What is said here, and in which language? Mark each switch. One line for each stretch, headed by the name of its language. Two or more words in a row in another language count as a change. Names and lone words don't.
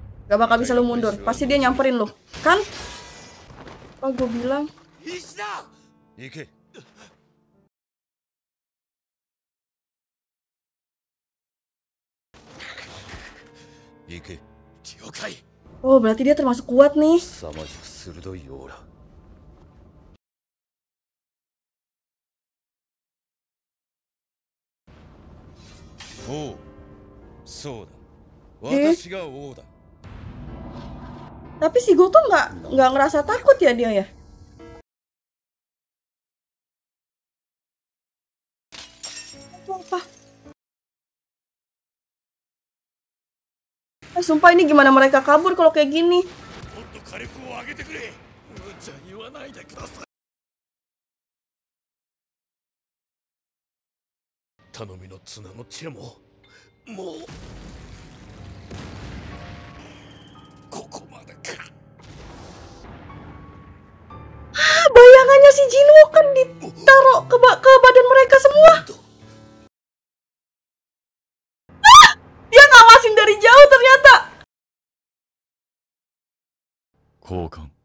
Indonesian: Gak bakal bisa lu mundur. Pasti dia nyamperin lu. Kan? Oh, gue bilang.
Japanese: 行け。 行け。了解。
Indonesian: Oh, berarti dia termasuk kuat nih.
Japanese: 凄まじく鋭いオーラ。おう、そうだ。私が王だ。
Indonesian: Tapi si Goto nggak ngerasa takut ya dia ya? Itu apa? Sumpah ini gimana mereka kabur kalau kayak gini?
Japanese: もっと火力を上げてくれ。無茶言わないでください。頼みの綱のチェももうここまでか。
Indonesian: Bayangannya si Jinwoo kan ditaruh ke badan mereka semua. Dia ngawasin dari jauh ternyata.
Japanese: 交換。